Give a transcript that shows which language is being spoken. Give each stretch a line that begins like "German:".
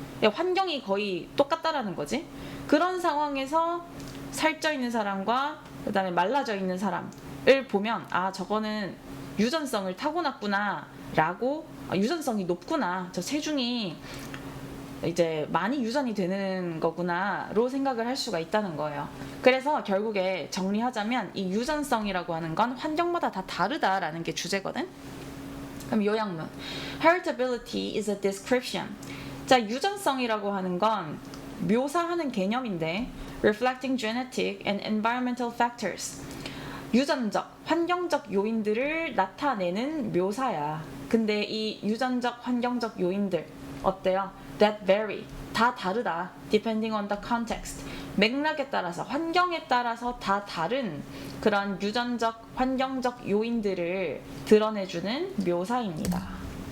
Korean: 환경이 거의 똑같다라는 거지. 그런 상황에서 살쪄 있는 사람과 그다음에 말라져 있는 사람을 보면 아, 저거는 유전성을 타고났구나 라고 유전성이 높구나, 저 체중이 이제 많이 유전이 되는 거구나로 생각을 할 수가 있다는 거예요. 그래서 결국에 정리하자면 이 유전성이라고 하는 건 환경마다 다 다르다라는 게 주제거든. 그럼 요약문.
English: Heritability is a description.
Korean: 자, 유전성이라고 하는 건 묘사하는 개념인데
English: reflecting genetic and environmental factors.
Korean: 유전적, 환경적 요인들을 나타내는 묘사야. 근데 이 유전적, 환경적 요인들 어때요?
English: That vary.
Korean: 다 다르다.
English: Depending on the context.
Korean: 맥락에 따라서, 환경에 따라서 다 다른 그런 유전적, 환경적 요인들을 드러내주는 묘사입니다.